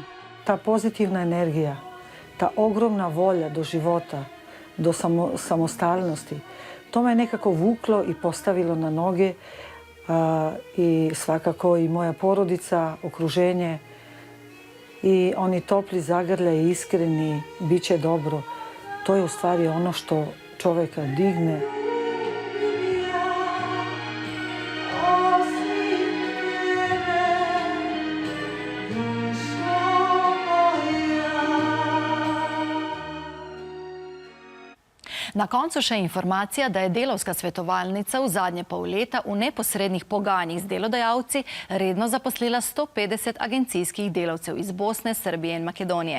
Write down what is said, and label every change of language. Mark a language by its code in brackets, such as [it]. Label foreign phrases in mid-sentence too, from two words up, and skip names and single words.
[bs] Ta pozitivna energija, ta ogromna volja do života, do samostalnosti, to me nekako vuklo i postavilo na noge. I svakako i moja porodica, okruženje i oni topli zagrljaj i iskreni, bit će dobro. To je u stvari ono što čovjeka digne. [sl] Na koncu še informacija, da je delovska svetovalnica v zadnje pol leta v neposrednih pogajanjih z delodajalci redno zaposlila 150 agencijskih delavcev iz Bosne, Srbije in Makedonije.